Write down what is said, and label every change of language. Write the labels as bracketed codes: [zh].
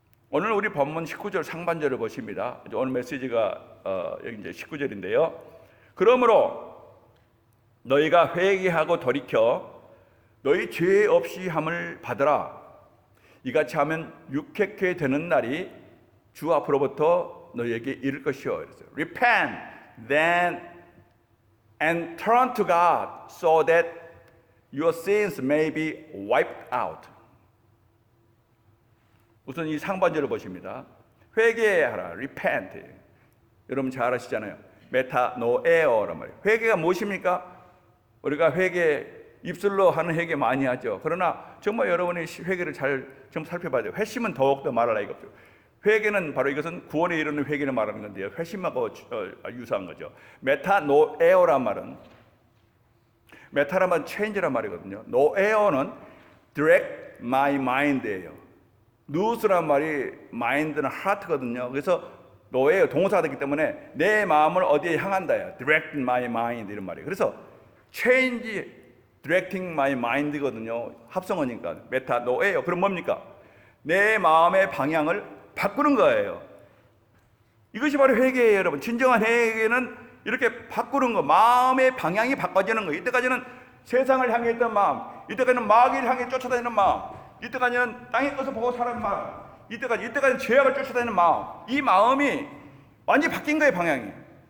[ko] 오늘 우리 본문 19절 상반절을 보십니다. 오늘 메시지가 여기 이제 19절인데요. 그러므로 너희가 회개하고 돌이켜 너희 죄 없이 함을 받으라. 이같이 하면 육획해 되는 날이 주 앞으로부터 너희에게 이를 것이요. [en] Repent then and turn to God so that your sins may be wiped out. [ko] 우선 이 상반절을 보십니다. 회개하라, repent. 여러분 잘 아시잖아요. 메타노에어란 말이에요. 회개가 무엇입니까? 우리가 회개, 입술로 하는 회개 많이 하죠. 그러나 정말 여러분이 회개를 좀 살펴봐야 돼요. 회심은 더욱더 말할 나위가 없죠. 회개는 바로 이것은 구원에 이르는 회개를 말하는 건데요. 회심하고 유사한 거죠. 메타노에어란 말은, 메타란 말은 change란 말이거든요. 노에어는 [en] direct my mind [ko] 예요. 누스란 말이 mind는 heart거든요. 그래서 노에어 동사가 되기 때문에 내 마음을 어디에 향한다요. [en] direct my mind [ko] 이런 말이에요. 그래서 [en] change, directing my mind [ko] 거든요. 합성어니까 메타노에어. 그럼 뭡니까? 내 마음의 방향을 바꾸는 거예요. 이것이 바로 회개예요, 여러분. 진정한 회개는 이렇게 바꾸는 거, 마음의 방향이 바꿔지는 거예요. 이때까지는 세상을 향해 있던 마음, 이때까지는 마귀를 향해 쫓아다니는 마음, 이때까지는 땅의 것을 보고 사는 마음, 이때까지는 죄악을 쫓아다니는 마음, 이 마음이 완전히 바뀐 거예요, 방향이.